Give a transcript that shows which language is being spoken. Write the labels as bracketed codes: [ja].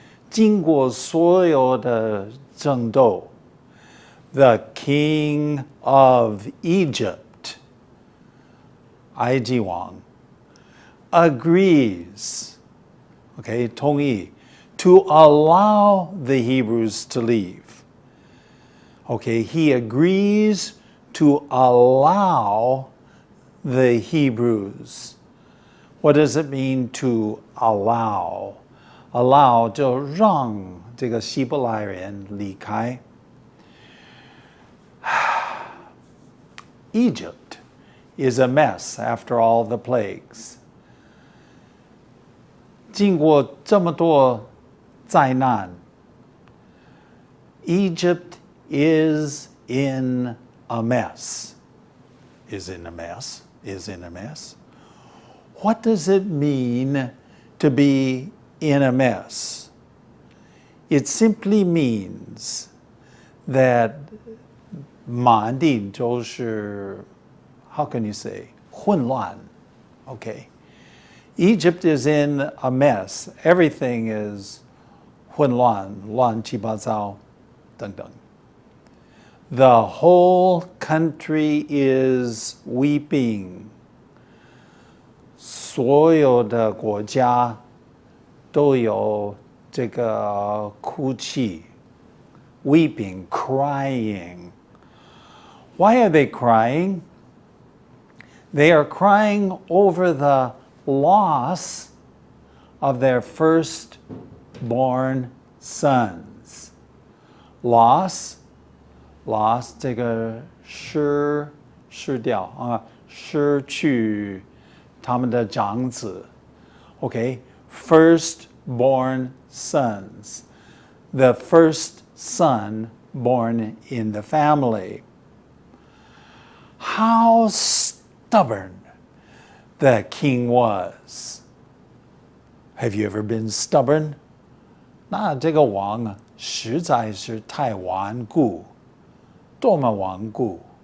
[zh] 经过所有的争斗, [en] the king of Egypt, [zh] 埃及王, [en] agrees, okay, [zh] 同意, [en] to allow the Hebrews to leave. Okay, he agrees to allow the Hebrews. What does it mean to allow? [zh] Allow 就让这个希伯来人离开. [en] Egypt is a mess after all the plagues. [zh] 经过这么多灾难, [en] Egypt is in a mess. Is in a mess. Is in a mess. What does it mean to be in a mess. It simply means that [zh] 满地都是 [en] how can you say [zh] 混乱 [en] okay Egypt is in a mess. Everything is [zh] 混乱乱七八糟等等 [en] The whole country is weeping. [zh] 所有的国家都有这个哭泣 [en] weeping, crying. Why are they crying? They are crying over the loss of their firstborn sons. [zh] Loss, 这个失掉啊，失去他们的长子。 [en] Okay, firstborn sons. The first son born in the family. How stubborn the king was. Have you ever been stubborn? [zh] 那这个王啊，实在是太顽固，多么顽固。